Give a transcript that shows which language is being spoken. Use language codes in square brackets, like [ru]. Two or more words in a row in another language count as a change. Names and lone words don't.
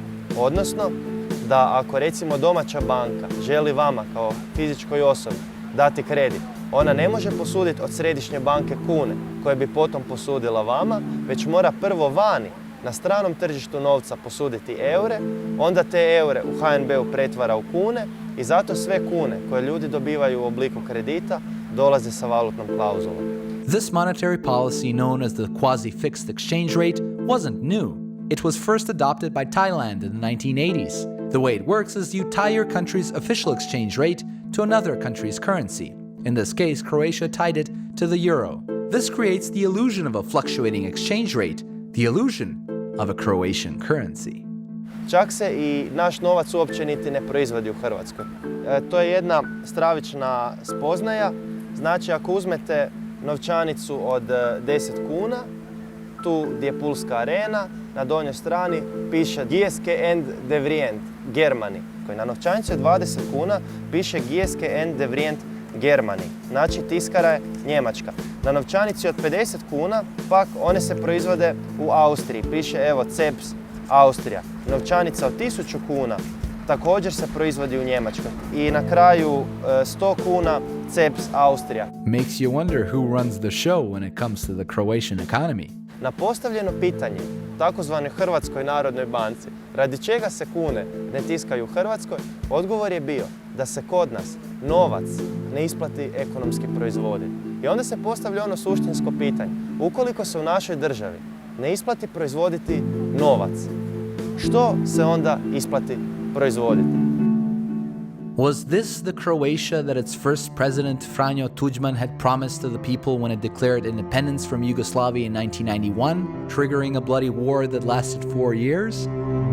[hr] Odnosno, da ako recimo domaća banka želi vama kao fizičkoj osobi dati kredit, ona ne može posuditi od središnje banke kune koje bi potom posudila vama, već mora prvo vani na stranom tržištu novca posuditi eure, onda te eure u HNB-u pretvara u kune i zato sve kune koje ljudi dobivaju u obliku kredita dolaze sa valutnom klauzulom. [en] This monetary policy, known as the quasi-fixed exchange rate, wasn't new. It was first adopted by Thailand in the 1980s. The way it works is you tie your country's official exchange rate to another country's currency. In this case, Croatia tied it to the euro. This creates the illusion of a fluctuating exchange rate, the illusion of a Croatian currency. [hr] Čak se i naš novac uopće niti ne proizvodi u Hrvatskoj. To je jedna stravična spoznaja. Znači, ako uzmete novčanicu od 10 kuna, tu gdje je Pulska arena, na donjoj strani piše Gieske and de Vriend, Germany, koji na novčanici od 20 kuna piše Gieske and de Vriend, Germany, znači tiskara je Njemačka. Na novčanici od 50 kuna pak one se proizvode u Austriji, piše evo CEPS Austrija. Novčanica od 1000 kuna također se proizvodi u Njemačkoj. I na kraju 100 kuna CEPS Austrija. [en] Makes you wonder who runs the show when it comes to the Croatian economy. [hr] Na postavljeno pitanje takozvanoj Hrvatskoj narodnoj banci, radi čega se kune ne tiskaju u Hrvatskoj, odgovor je bio da se kod nas novac ne isplati ekonomski proizvoditi. I onda se postavlja ono suštinsko pitanje, ukoliko se u našoj državi ne isplati proizvoditi novac, što se onda isplati proizvoditi? [en] Was this the Croatia that its first president, Franjo Tuđman, had promised to the people when it declared independence from Yugoslavia in 1991, triggering a bloody war that lasted 4 years?